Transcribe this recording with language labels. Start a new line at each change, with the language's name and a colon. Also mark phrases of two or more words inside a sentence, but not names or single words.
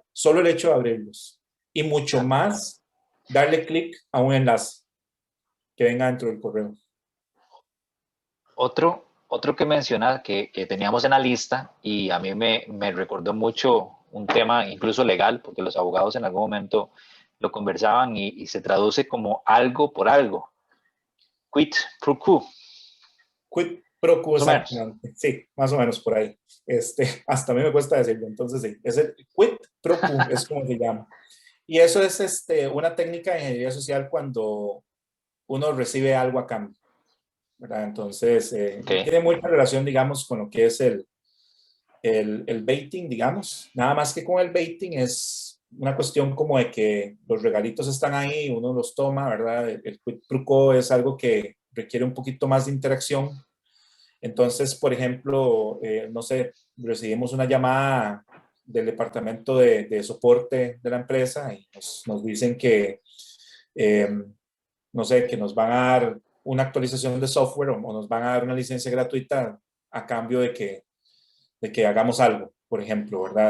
Spanish: Solo el hecho de abrirlos. Y mucho más darle clic a un enlace que venga dentro del correo. Otro que mencionas que teníamos en la lista y a mí me recordó mucho un tema incluso legal, porque los abogados en algún momento lo conversaban y se traduce como algo por algo.
Latin: Quid pro quo. Quid pro quo,
Spanish: Más o menos. exactamente. Sí, más o menos por ahí. Hasta a mí me cuesta decirlo. Entonces, sí, es el
Latin: quid pro quo,
Spanish: es como se llama. Y eso es una técnica de ingeniería social cuando uno recibe algo a cambio, ¿verdad? Entonces, Okay. tiene mucha relación, digamos, con lo que es el baiting, digamos. Nada más que con el baiting es una cuestión como de que los regalitos están ahí, uno los toma, ¿verdad? El
Latin: quid pro quo
Spanish: es algo que requiere un poquito más de interacción. Entonces, por ejemplo, no sé, recibimos una llamada del departamento de soporte de la empresa y nos dicen que, eh, no sé, que nos van a dar una actualización de software o nos van a dar una licencia gratuita a cambio de que hagamos algo, por ejemplo, ¿verdad?